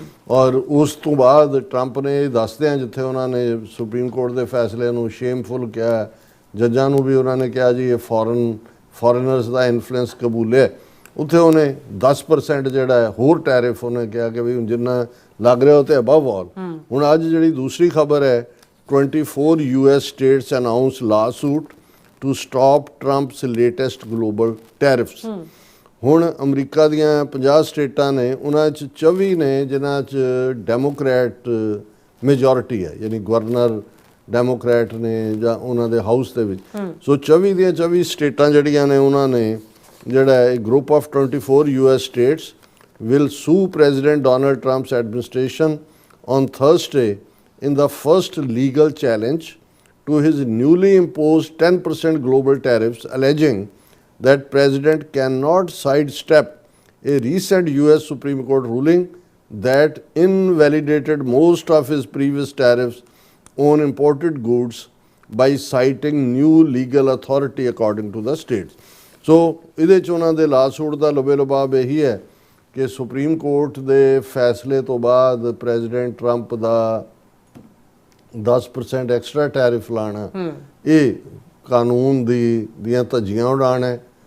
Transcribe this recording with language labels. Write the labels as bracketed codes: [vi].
[pa] ਔਰ ਉਸ ਤੋਂ ਬਾਅਦ ਟਰੰਪ ਨੇ ਦੱਸਦਿਆਂ ਜਿੱਥੇ ਉਹਨਾਂ ਨੇ ਸੁਪਰੀਮ ਕੋਰਟ ਦੇ ਫੈਸਲੇ ਨੂੰ ਸ਼ੇਮਫੁਲ ਕਿਹਾ, ਜੱਜਾਂ ਨੂੰ ਵੀ ਉਹਨਾਂ ਨੇ ਕਿਹਾ ਜੀ ਇਹ ਫੋਰਨਰਸ ਦਾ ਇਨਫਲੂਐਂਸ ਕਬੂਲਿਆ, ਉੱਥੇ ਉਹਨੇ 10% ਜਿਹੜਾ ਹੈ ਹੋਰ ਟੈਰਿਫ ਉਹਨੇ ਕਿਹਾ ਕਿ ਵੀ ਜਿੰਨਾ ਲੱਗ ਰਿਹਾ ਉਹ ਤੇ [en] Above all. [pa] ਹੁਣ ਅੱਜ ਜਿਹੜੀ ਦੂਸਰੀ ਖਬਰ ਹੈ, [en] 24 US states announce lawsuit to stop Trump's latest global tariffs। [pa] ਹੁਣ ਅਮਰੀਕਾ ਦੀਆਂ 50 ਸਟੇਟਾਂ ਨੇ, ਉਹਨਾਂ 'ਚ 24 ਨੇ ਜਿਨ੍ਹਾਂ 'ਚ ਡੈਮੋਕ੍ਰੈਟ ਮੈਜੋਰਿਟੀ ਹੈ, ਯਾਨੀ ਗਵਰਨਰ ਡੈਮੋਕ੍ਰੈਟ ਨੇ ਜਾਂ ਉਹਨਾਂ ਦੇ ਹਾਊਸ ਦੇ ਵਿੱਚ। ਸੋ 24 ਦੀਆਂ 24 ਸਟੇਟਾਂ ਜਿਹੜੀਆਂ ਨੇ ਉਹਨਾਂ ਨੇ ਜਿਹੜਾ group of [en] 24 US states will sue President Donald Trump's administration on Thursday in the first legal challenge to his newly imposed 10% global tariffs, alleging that President cannot sidestep a recent US Supreme Court ruling that invalidated most of his previous tariffs on imported goods by citing new legal authority according to the states. [pa] So ਇਹਦੇ 'ਚ ਉਹਨਾਂ ਦੇ lawsuit ਦਾ ਲਬੇ ਲਬਾਬ ਇਹੀ ਹੈ ਕਿ supreme court ਦੇ ਫੈਸਲੇ ਤੋਂ ਬਾਅਦ ਪ੍ਰੈਜ਼ੀਡੈਂਟ ਟਰੰਪ ਦਾ 10% ਐਕਸਟਰਾ ਟੈਰਿਫ ਲਾਣਾ ਇਹ ਕਾਨੂੰਨ ਦੀਆਂ ਧੱਜੀਆਂ ਉਡਾਉਣ ਹੈ।